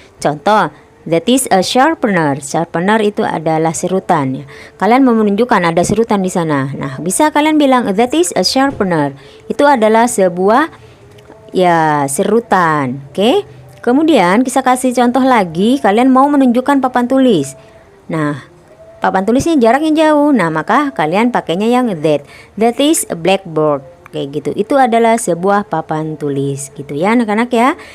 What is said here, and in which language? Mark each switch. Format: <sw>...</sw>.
<id>Contoh,</id> <en>that is a sharpener.</en> <id>Sharpener itu adalah serutan ya. Kalian mau menunjukkan ada serutan di sana. Nah, bisa kalian bilang</id> <en>that is a sharpener.</en> <id>Itu adalah sebuah ya serutan. Oke. Kemudian kita kasih contoh lagi, kalian mau menunjukkan papan tulis. Nah, papan tulisnya jaraknya jauh. Nah, maka kalian pakainya yang that.</id> <en>That is a blackboard.</en> <id>Kayak gitu, itu adalah sebuah papan tulis gitu ya anak-anak ya.</id>